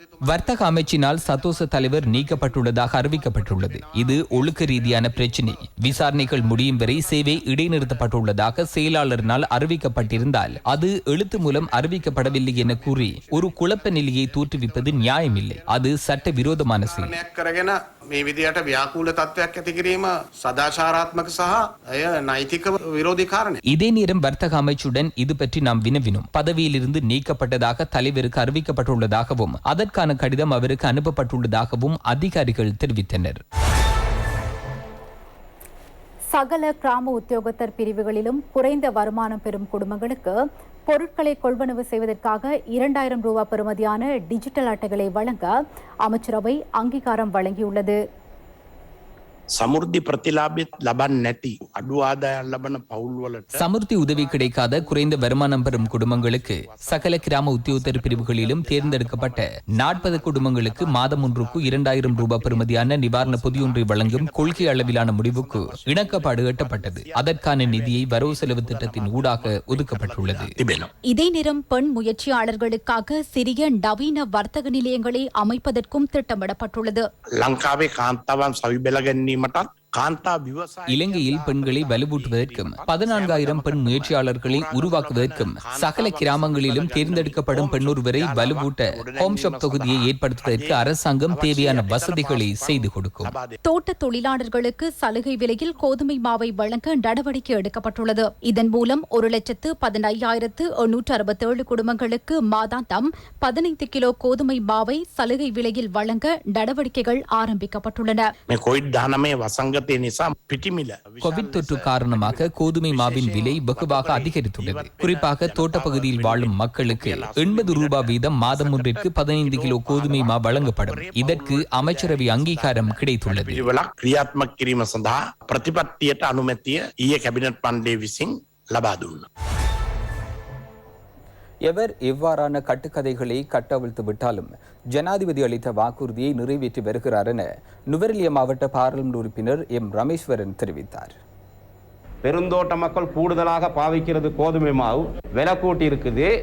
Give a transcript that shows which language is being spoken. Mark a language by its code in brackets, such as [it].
[ta] வர்த்தக அமைச்சினால் சதோச தலைவர் நீக்கப்பட்டுள்ளதாக அறிவிக்கப்பட்டுள்ளது. இது ஒழுக்க ரீதியான பிரச்சினை. விசாரணைகள் முடியும் வரை சேவை இடைநிறுத்தப்பட்டுள்ளதாக செயலாளரினால் அறிவிக்கப்பட்டிருந்தால் அது எழுத்து மூலம் அறிவிக்கப்படவில்லை என கூறி ஒரு குழப்ப நிலையை தோற்றுவிப்பது நியாயமில்லை. அது சட்ட விரோதமான செயல். [si] මේ විදියට ව්‍යාකූල තත්ත්වයක් ඇති කිරීම සදාචාරාත්මක සහ අය නෛතික විරෝධී කාරණයක්. [ta] இதே நேரம் வர்த்தக அமைச்சுடன் இது பற்றி நாம் வினவினோம். பதவியிலிருந்து நீக்கப்பட்டதாக தலைவருக்கு அறிவிக்கப்பட்டுள்ளதாகவும் அதற்கான கடிதம் அவருக்கு அனுப்பப்பட்டுள்ளதாகவும் அதிகாரிகள் தெரிவித்தனர். சகல கிராம உத்தியோகத்தர் பிரிவுகளிலும் குறைந்த வருமானம் பெறும் குடும்பங்களுக்கு பொருட்களை கொள்வனவு செய்வதற்காக 2000 ரூபாய் பெறுமதியான டிஜிட்டல் அட்டைகளை வழங்க அமைச்சரவை அங்கீகாரம் வழங்கியுள்ளது. [si] සමුෘද්ධි ප්‍රතිලාභෙත් ලබන්නේ නැති අඩු ආදායම් ලබන පවුල්වලට [ta] சமுர்த்தி உதவி கிடைக்காத குறைந்த வருமானம் பெறும் குடும்பங்களுக்கு சகல கிராம உத்தியோகத்தர் பிரிவுகளிலும் தேர்ந்தெடுக்கப்பட்ட 40 குடும்பங்களுக்கு மாதம் ஒன்றுக்கு 2000 ரூபாய் பெறுமதியான நிவாரண பொதியொன்றை வழங்கும் கொள்கை அளவிலான முடிவுக்கு இணக்கப்பாடு எட்டப்பட்டது. அதற்கான நிதியை வரவு செலவு திட்டத்தின் ஊடாக ஒதுக்கப்பட்டுள்ளது. இதே நேரம் பெண் முயற்சியாளர்களுக்காக சிறிய நவீன வர்த்தக நிலையங்களை அமைப்பதற்கும் திட்டமிடப்பட்டுள்ளது. [si] ලංකාවේ කාන්තාවන් සවි බෙල ගැනීමටත් කාන්තා විවසාය [ta] இலங்கையில் பெண்களை வலுவூட்டுவதற்கும் 14000 பெண் முயற்சியாளர்களை உருவாக்குவதற்கும் சகல கிராமங்களிலும் தேர்ந்தெடுக்கப்படும் பெண்ணொருவரை வலுவூட்ட ஹோம் ஷாப் தொகுதியை ஏற்படுத்துவதற்கு அரசாங்கம் தேவையான வசதிகளை செய்து கொடுக்கும். தோட்ட தொழிலாளர்களுக்கு சலுகை விலையில் கோதுமை மாவை வழங்க நடவடிக்கை எடுக்கப்பட்டுள்ளது. இதன் மூலம் 1,15,867 குடும்பங்களுக்கு மாதாந்தம் 15 கிலோ கோதுமை மாவை சலுகை விலையில் வழங்க நடவடிக்கைகள் ஆரம்பிக்கப்பட்டுள்ளன. [si] මේ කොවිඩ්-19 වසංගතය නිසා පිටිමිල [ta] கோவிட் தொற்று காரணமாக கோதுமை மாவின் விலை வெகுவாக அதிகரித்துள்ளது. குறிப்பாக தோட்டப்பகுதியில் வாழும் மக்களுக்கு 80 ரூபாய் வீதம் மாதம் ஒன்றிற்கு 15 கிலோ கோதுமை மா வழங்கப்படும். இதற்கு அமைச்சரவை அங்கீகாரம் கிடைத்துள்ளது. [si] පිළිවෙලක් ක්‍රියාත්මක කිරීම සඳහා ප්‍රතිපත්තියට අනුමැතිය ඊයේ කැබිනට් මණ්ඩලය විසින් ලබා දුන්නා. [ta] எவர் எவ்வாறான கட்டுக்கதைகளை கட்டவிழ்த்து விட்டாலும் ஜனாதிபதி அளித்த வாக்குறுதியை நிறைவேற்றி வருகிறார் என நுவரெலியா மாவட்ட பாராளுமன்ற உறுப்பினர் எம் ரமேஸ்வரன் தெரிவித்தார். பெருந்தோட்ட மக்கள் கூடுதலாக பாவிக்கிறது கோதுமை மாவு விலை கூட்டி இருக்குது.